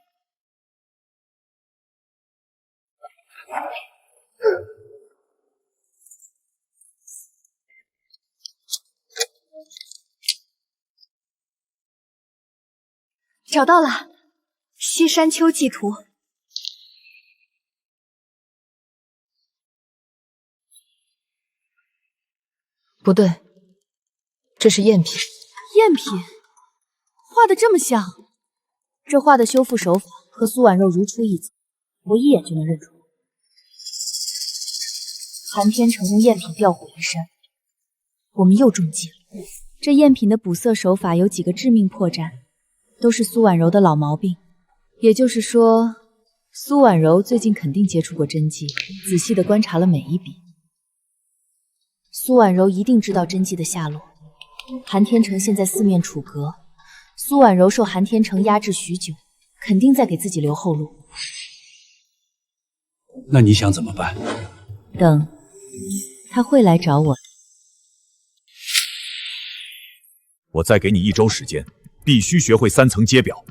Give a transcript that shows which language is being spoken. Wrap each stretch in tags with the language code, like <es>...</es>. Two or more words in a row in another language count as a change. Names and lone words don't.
<zh>找到了，《西山秋季圖》。不對，這是贗品。贗品？畫的這麼像？這畫的修復手法和蘇婉柔如出一轍，我一眼就能認出來。韓天成用贗品調虎離山，我們又中計了。這贗品的補色手法有幾個致命破綻，都是蘇婉柔的老毛病。也就是說，蘇婉柔最近肯定接觸過真跡，仔細地觀察了每一筆。蘇婉柔一定知道真跡的下落。韓天成現在四面楚歌， 蘇婉柔受韩天成压制许久，肯定在给自己留后路。那你想怎么办？等他会来找我。我再给你1周时间，必须学会3层阶表。</zh>